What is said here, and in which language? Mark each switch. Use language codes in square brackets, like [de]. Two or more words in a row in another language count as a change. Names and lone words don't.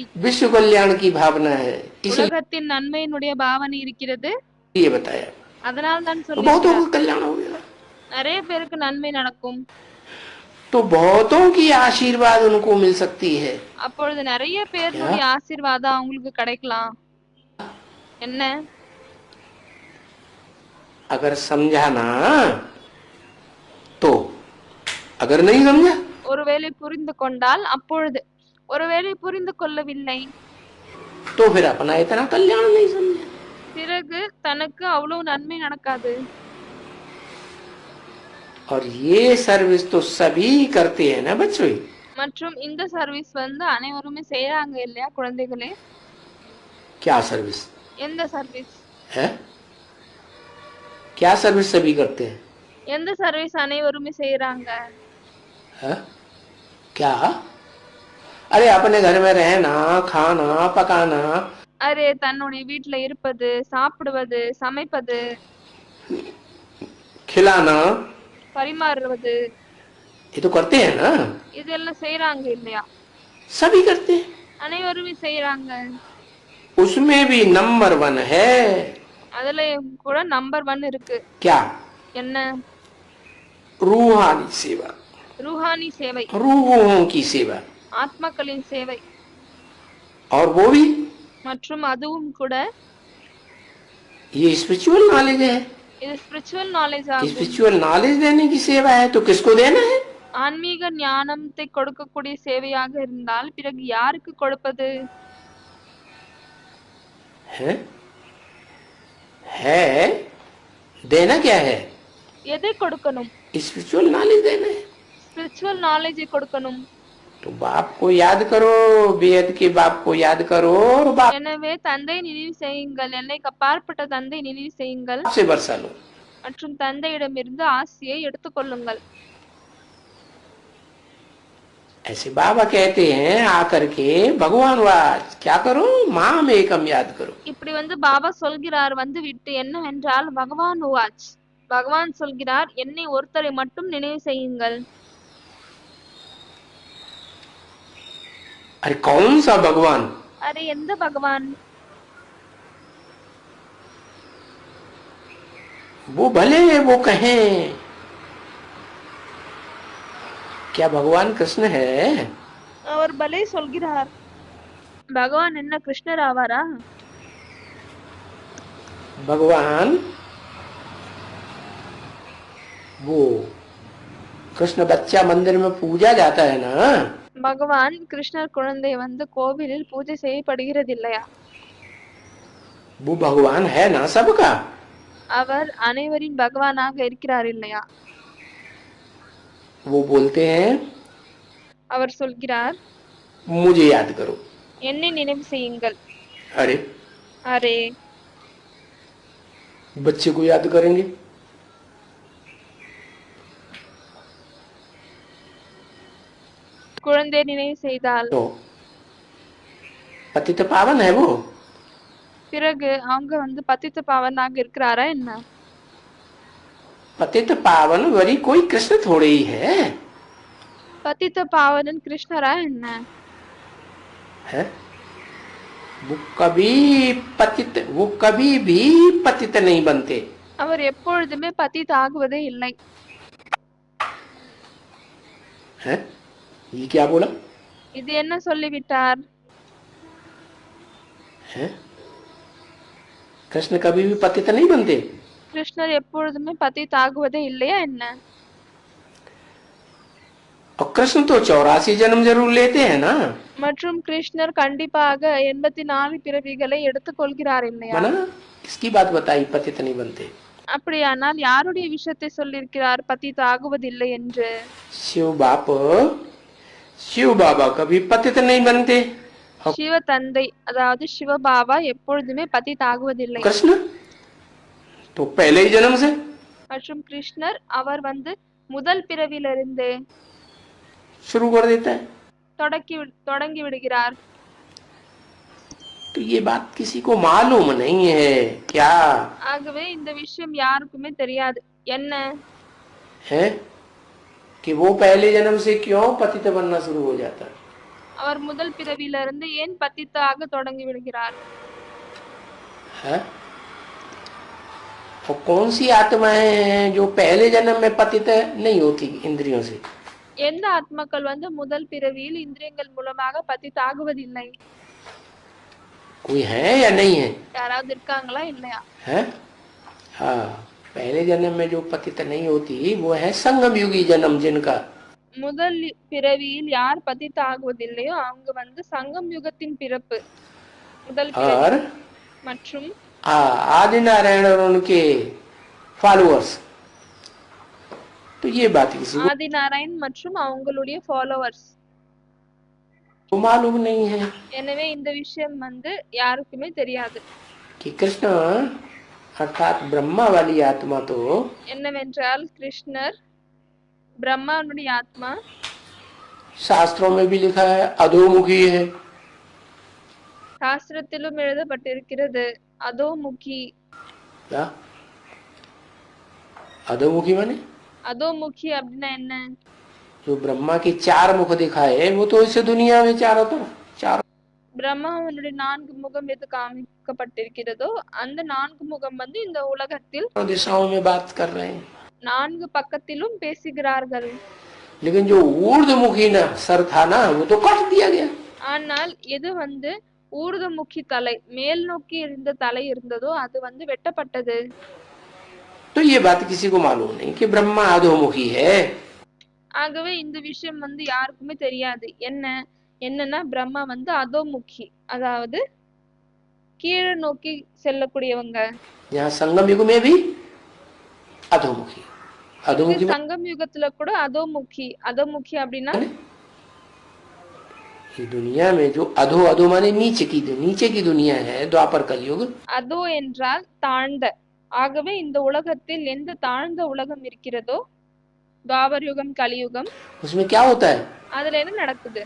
[hi] विश्व कल्याण की भावना है। [ta] உலகத்தின் நன்மையினுடைய பாவனை இருக்கிறது। [hi] ये बताया, [ta] அதனால தான் [hi] बहुतों [ta] சொல்லி [hi] का कल्याण हो गया [ta] நிறைய பேருக்கு நன்மை நடக்கும், [hi] तो बहुतों की आशीर्वाद उनको मिल सकती है। [ta] அப்பொழுது நிறைய பேருடைய ஆசீர்வாதம் அவங்களுக்கு கிடைக்கலாம்। என்ன? [hi] अगर समझा ना तो, अगर नहीं समझा [ta] ஒருவேளை புரிந்து கொண்டால் அப்பொழுது, ஒருவேளை புரிந்து கொள்ளவில்லை [hi] तो फिर अपना इतना कल्याण नहीं समझा। [ta] பிறகு தனக்கு அவ்வளவு நன்மை நடக்காது। [hi] और ये सर्विस तो सभी करते हैं ना बच्चों। [ta] மற்றும் இந்த சர்வீஸ் வந்து அனைவருமே செய்றாங்க இல்லையா குழந்தைகளே? [hi] क्या सर्विस [ta] எந்த சர்வீஸ்? [hi] है? क्या सर्विस सभी करते हैं? [ta] எந்த சர்வீஸ் அனைவருமே செய்றாங்க? [hi] है? क्या? अरे अपने घर में रहना, खाना, पकाना, [ta] அரே தன்னுடைய வீட்ல இருப்பது, சாப்பிடுவது, சமைப்பது, [hi] खिलाना, [ta] பரிமாறுவது [hi] ये तो करते हैं ना, [ta] இதெல்லாம் செய்றாங்க இல்லையா? [hi] सभी करते हैं। [ta] அனைவருமே செய்றாங்க. [hi] उसमें भी नंबर 1 है [ta] அதுலயும் கூட நம்பர் 1 இருக்கு. [hi] क्या? [ta] என்ன? [hi] रूहानी सेवा, [ta] ரூஹானி சேவை, [hi] रूहों की सेवा, [ta] ஆத்மாக்களின் சேவை. [hi] और वो भी [ta] மற்றும் அதுவும் கூட [hi] ये [en] spiritual knowledge [hi] है। [ta] இது [en] spiritual knowledge [ta] ஆகும். [en] spiritual knowledge [hi] देने की सेवा है तो किसको देना है? [ta] ஆன்மீக ஞானத்தை கொடுக்கக்கூடிய சேவையாக இருந்தால் பிறகு யாருக்கு கொடுப்பது? [hi] है देना क्या है? [ta] எதை கொடுக்கணும்? [en] spiritual knowledge [hi] देना है। [en] spiritual knowledge [ta] கொடுக்கணும். [hi] तो बाप को याद करो, बेहद के बाप को याद करो और बाप [ta] எனவே தந்தை நினைவு செய்யுங்கள், எல்லைக்கு அப்பாற்பட்ட தந்தை நினைவு செய்யுங்கள் [hi] से बरसा लो। [ta] மற்றும் தந்தையிடமிருந்து ஆசியை எடுத்துக்கொள்ளுங்கள். [hi] ऐसे बाबा कहते हैं आकर के भगवान वाच क्या करो, [sa] माम एकम [hi] याद करो। [ta] இப்படி வந்து பாபா சொல்கிறார் வந்து விட்டு என்னவென்றால் பகவான் வாச், பகவான் சொல்கிறார் என்னை ஒருத்தரை மட்டும் நினைவு செய்யுங்கள். [hi] अरे कौन सा भगवान? [ta] அரே எந்த பகவான்? [hi] वो भले वो कहें क्या भगवान कृष्ण है? [ta] அவர் பலே சொல்கிறார். பகவான் என்ன கிருஷ்ணர் ஆவாரா? [hi] भगवान वो कृष्ण बच्चा मंदिर में पूजा जाता है ना, [ta] பகவான் கிருஷ்ணர் குழந்தை வந்து கோவிலில் பூஜை செய்யப்படுகிறது இல்லையா? [hi] वो भगवान है ना सबका। [ta] அவர் அனைவரின் பகவானாக இருக்கிறார் இல்லையா? [hi] वो बोलते हैं [ta] அவர் சொல்கிறார் [hi] मुझे याद करो। [ta] என்னை நினைவு செய்யுங்கள். [hi] अरे [ta] அரே [hi] बच्चे को याद करेंगे [ta] குழந்தை நினைவு செய்தால் [hi] तो पतित पावन है वो। [ta] பிறகு அவங்க வந்து பतित பாவனாக இருக்கிறாரா என்ன? [hi] पतित पावन वरी कोई कृष्ण थोड़े ही है। [ta] பतित பாவனன் கிருஷ்ணரா என்ன? [hi] है वो कभी भी पतित नहीं बनते। [ta] அவர் எப்பொழுதுமே பतित ஆகுவதே இல்லை. [hi] है ये क्या बोला? [ta] இது என்ன சொல்லிவிட்டார்? [hi] है कृष्ण कभी भी पतित नहीं बनते। [ta] கிருஷ்ணர் எப்பொழுதுமே பतित ஆகுவதே இல்லையா என்ன? [hi] और कृष्ण तो 84 जन्म जरूर लेते हैं ना। [ta] மற்றும் கிருஷ்ணர் கண்டிப்பாக 84 பிறவிகளை எடுத்துக்கொள்கிறார் இல்லையா? [hi] बना किसकी बात बताई पतित नहीं बनते? [ta] அப்படியானால் யாருடைய விஷயத்தை சொல்லியிருக்கிறார் பतित ஆகுவதில்லை என்று? [hi] शिव बाबा कभी पतित नहीं बनते। [ta] சிவ தந்தை அதாவது சிவபாபா எப்பொழுதுமே பतित ஆகுவதில்லை. [hi] कृष्ण तो पहले ही जन्म से। [ta] மற்றும் கிருஷ்ணர் அவர் வந்து முதல் பிறவிலிருந்து [hi] शुरू कर देता है। [ta] தொடங்கி விடுகிறார். [hi] तो ये बात किसी को मालूम नहीं है क्या? [ta] ஆகவே இந்த விஷயம் யாருக்குமே தெரியாது. என்ன [hi] है कि वो पहले जन्म से क्यों पतित बनना शुरू हो जाता है? [ta] அவர் முதல் பிறவியிலிருந்து ஏன் பतित ஆக தொடங்கி விடுகிறார்? [hi] है और कौन सी आत्माएं हैं जो पहले जन्म में पतित नहीं होती इंद्रियों से? [ta] எந்த ஆத்மாக்கள் வந்து முதல் பிறவியில் இந்திரியங்கள் மூலமாக பतित ஆகுவதில்லை? [hi] कोई है या नहीं है? [ta] யாராவது இருக்காங்களா இல்லையா? [hi] है हाँ पहले जन्म में जो पतित नहीं होती वो है संगम युगी जन्म जिनका। [ta] முதல் பிறவியில் யார் பतित ஆகுவதில்லையோ அவங்க வந்து சங்கம் யுகத்தின் பிறப்பு முதல் பிறவி. [hi] और [ta] மற்றும் [hi] आदि नारायण और उनके फॉलोअर्स। तो ये बात किसी को [ta] ஆதிநாராயண் மற்றும் அவங்களுடைய ஃபாலோவர்ஸ் [hi] तो मालूम नहीं है [ta] எனவே இந்த விஷயம் வந்து யாருக்குமே தெரியாது. [hi] कि कृष्ण अर्थात ब्रह्मा वाली आत्मा तो [ta] என்னவென்றால் கிருஷ்ணர் பிரம்மாவுடைய ஆத்மா [hi] शास्त्रों में भी लिखा है अधोमुखी है। [ta] சாஸ்திரத்திலும் எழுதப்பட்டிருக்கிறது அதோமுகி. [hi] क्या अधोमुखी माने? [ta] அதோமுகி அப்படின்னா என்ன? [hi] जो ब्रह्मा के 4 मुख दिखाए वो तो इस दुनिया में चारों तरफ चारों [ta] பிரம்மாவனுடைய 4 முகம் எது காமிக்கப்பட்டிருக்கிறதோ அந்த 4 முகம் வந்து இந்த உலகத்தில் [hi] दिशाओं में बात कर रहे हैं। [ta] 4 பக்கத்திலும் பேசுகிறார்கள். [hi] लेकिन जो ऊर्ध्वमुखी ना सर था ना वो तो काट दिया गया। [ta] ஆனால் எது வந்து ஊர்தமுகி தலை மேல் நோக்கி இருந்த தலை இருந்ததோ அது வந்து வெட்டப்பட்டது. [hi] तो ये बात किसी को मालूम नहीं कि ब्रह्मा अधोमुखी है। [ta] ஆகவே இந்த விஷயம் வந்து யாருக்குமே தெரியாது. என்னன்னா பிரம்மா வந்து அதோமுகி, அதாவது கீழே நோக்கி செல்லக்கூடியவங்க. [hi] यहाँ संगम युग में भी अधोमुखी अधोमुखी [ta] சங்கம் யுகத்துல கூட அதோமுகி. அதோமுகி அப்படின்னா [hi] ये दुनिया में जो अधो अधो माने नीचे की दुनिया है द्वापर कलयुग। [ta] அதோ என்றால் தாழ்ந்த. ஆகவே இந்த உலகத்தில் எந்த தாழ்ந்த உலகம் இருக்கிறதோ துவாபர் யுகம் கலியுகம், [hi] उसमें क्या होता है? [ta] அதுல என்ன நடக்குது?